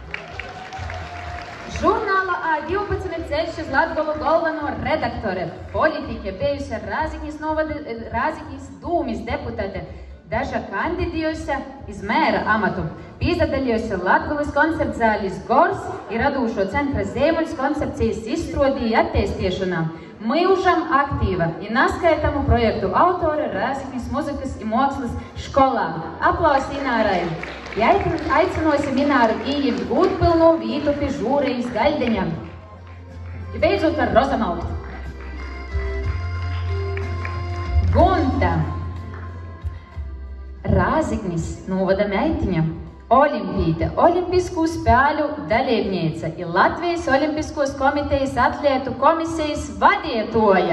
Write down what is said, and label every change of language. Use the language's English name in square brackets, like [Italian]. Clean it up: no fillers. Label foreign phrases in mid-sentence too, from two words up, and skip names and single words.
[Latgalian] Žurnāla A12 ceļš uz Latgolu galveno redaktore, politike, bijusi Rāziknis dūmis deputāte, daža kandidējusi iz mēra amatu, pīzadaļojusi Latgolas koncertzālis Gors ir radūšo centra Zīmuļs koncepcijas izstrādī attēstiešanā. Mūžam aktīva i naskaitamu projektu autore Rāziknis muzikas i mākslas školā. Aplausi Inārai! Aicinosim Ināru ījimt gūtpilnu vītu pie žūrejas gaļdeņam. I beidzot ar Rozamaltu. Gunta. Rāziknis novada meitiņa. Olimpīte, Olimpiskų spēļu dalībniece i Latvijas Olimpiskos komitejas atlētu komisijas vadietoja.